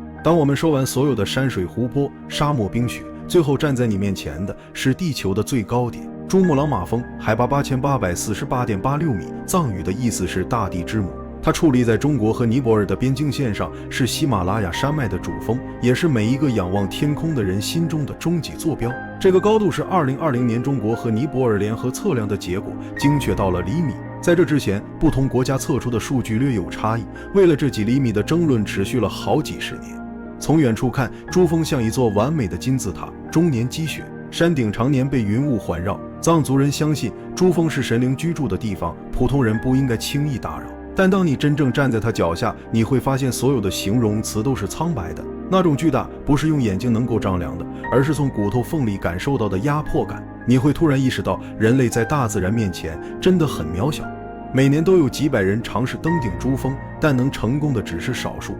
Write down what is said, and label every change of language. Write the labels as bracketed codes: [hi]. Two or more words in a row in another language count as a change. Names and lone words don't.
[zh] 當我們說完所有的山水湖泊、沙漠冰雪，最後站在你面前的是地球的最高點， 珠穆朗瑪峰海拔8848.86米，藏語的意思是大地之母。它矗立在中國和尼泊爾的邊境線上，是喜馬拉雅山脈的主峰，也是每一個仰望天空的人心中的終極坐標。這個高度是2020年中國和尼泊爾聯合測量的結果，精確到了厘米。在這之前，不同國家測出的數據略有差異，為了這幾厘米的爭論持續了好幾十年。從遠處看，珠峰像一座完美的金字塔，終年積雪，山頂常年被雲霧環繞。藏族人相信珠峰是神靈居住的地方，普通人不應該輕易打擾。但當你真正站在它腳下，你會發現所有的形容詞都是蒼白的。那種巨大不是用眼睛能夠丈量的，而是從骨頭縫裡感受到的壓迫感。你会突然意識到，人類在大自然面前真的很渺小。每年都有幾百人嘗試登頂珠峰，但能成功的只是少數。